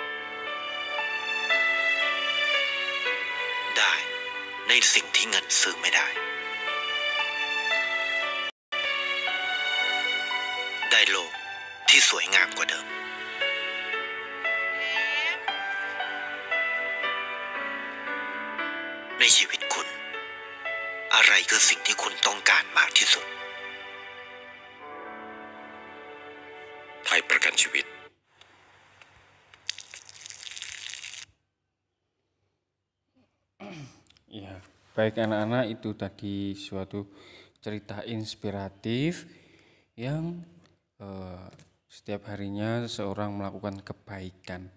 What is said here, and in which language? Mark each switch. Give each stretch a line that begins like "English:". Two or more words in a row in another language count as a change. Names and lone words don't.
Thai: ได้ในสิ่งที่เงินซื้อไม่ได้ได้โลกที่สวยงามกว่าเดิมในชีวิตคุณอะไรคือสิ่งที่คุณต้องการมากที่สุดไทยประกันชีวิต
Indonesian: Ya, baik anak-anak, itu tadi suatu cerita inspiratif yang setiap harinya seseorang melakukan kebaikan.